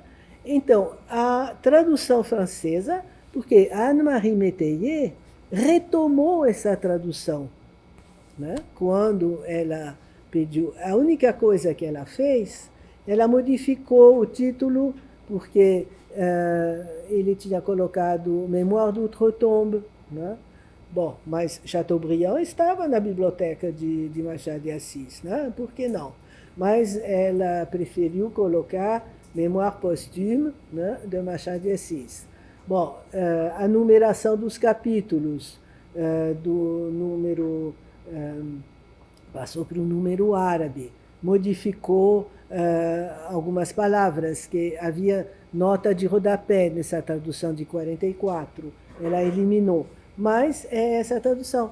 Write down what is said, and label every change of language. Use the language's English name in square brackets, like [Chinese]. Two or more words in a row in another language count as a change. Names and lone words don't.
[Portuguese] Então, a tradução francesa, porque Anne-Marie Métayer retomou essa tradução, né? Quando ela pediu, a única coisa que ela fez, ela modificou o título, porque ele tinha colocado Mémoire d'Outre-Tombe, né? Bom, mas Chateaubriand estava na biblioteca de Machado de Assis, né? Por que não? Mas ela preferiu colocar Mémoire posthume, né, de Machado de Assis. Bom, a numeração dos capítulos, do número, passou para o número árabe, modificou algumas palavras, que havia nota de rodapé nessa tradução de 44, ela eliminou, mas é essa tradução.